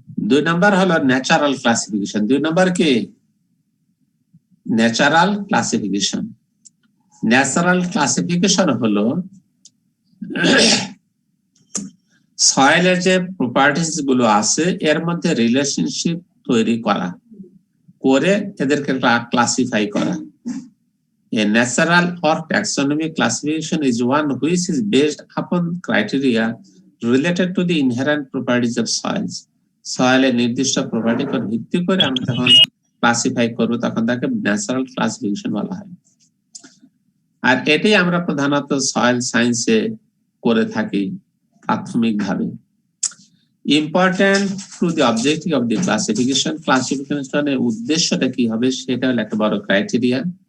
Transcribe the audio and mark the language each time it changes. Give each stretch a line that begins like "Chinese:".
Bangla: 2 নম্বর হলো natural classification. 2 নম্বর কি natural classification. Natural classification হলো সয়েলের যে প্রপার্টিজ গুলো আছে এর মধ্যে রিলেশনশিপ তৈরি করা, করে এদেরকে ক্লাসিফাই করা।
English: A natural or taxonomic classification is one which is based upon criteria related to the inherent properties of soils.
Bangla: সয়েলের নির্দিষ্ট প্রপার্টি উপর ভিত্তি করে আমরা যখন ক্লাসিফাই করব তখন তাকে ন্যাচারাল ক্লাসিফিকেশন বলা হয়। আর এটাই আমরা প্রধানত সয়েল সায়েন্সে করে থাকি প্রাথমিকভাবে।
English: important to the objective of the classification,
Bangla: ক্লাসিফিকেশনের উদ্দেশ্যটা কি হবে সেটা হলো একটা বড় ক্রাইটেরিয়া।